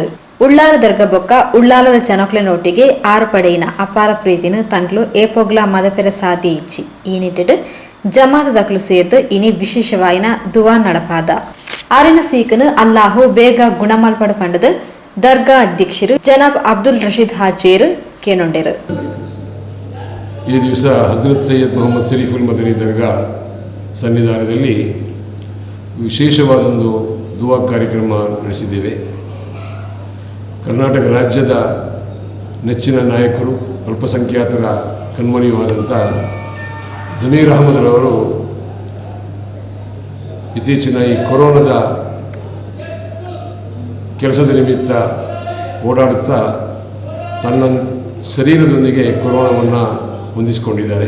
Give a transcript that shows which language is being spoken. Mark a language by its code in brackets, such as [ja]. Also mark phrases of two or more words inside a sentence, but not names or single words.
[tcy] ಉಳ್ಳಾಲ ದರ್ಗ ಬೊಕ್ಕ ಉಳ್ಳಾಲದ ಜನಕ್ಲೆನೊಟ್ಟಿಗೆ ಆರು ಪಡೆಯಿನ ಅಪಾರ ಪ್ರೀತಿನ ತಂಗ್ಲು ಏಪೊಗ್ಲ ಮದಪೆರ ಸಾಧ್ಯ ಇಚ್ಚಿ ಈ ನಿಟ್ಟಿಡ್ ಜಮಾತ ದಕ್ಲು ಸೇರ್ದು ಇನಿ ವಿಶೇಷವಾಯಿನ ದುವಾ ನಡಪಾದ ಆರಿನ ಸೀಕನು ಅಲ್ಲಾಹು ಬೇಗ ಗುಣಮಲ್ಪಡ ಪಂಡದು ದರ್ಗಾ ಅಧ್ಯಕ್ಷರು ಜನಾಬ್ ಅಬ್ದುಲ್ ರಶೀದ್ ಹಾಜೇರ್ ಕೇನೊಂಡರು. [kn] ಈ ದಿವಸ ಹಜರತ್ ಸೈಯದ್ ಮೊಹಮ್ಮದ್ ಶರೀಫುಲ್ ಮದನಿ ದರ್ಗಾ ಸನ್ನಿಧಾನದಲ್ಲಿ ವಿಶೇಷವಾದೊಂದು ದುವಾ ಕಾರ್ಯಕ್ರಮ ನಡೆಸಿದ್ದೇವೆ. ಕರ್ನಾಟಕ ರಾಜ್ಯದ ನೆಚ್ಚಿನ ನಾಯಕರು, ಅಲ್ಪಸಂಖ್ಯಾತರ ಕಣ್ಮಣಿಯೂ ಆದಂಥ ಜಮೀರ್ ಅಹಮದ್ರವರು ಇತ್ತೀಚಿನ ಈ ಕೊರೋನಾದ ಕೆಲಸದ ನಿಮಿತ್ತ ಓಡಾಡುತ್ತಾ ತನ್ನ ಶರೀರದೊಂದಿಗೆ ಕೊರೋನಾವನ್ನು ಹೊಂದಿಸಿಕೊಂಡಿದ್ದಾರೆ.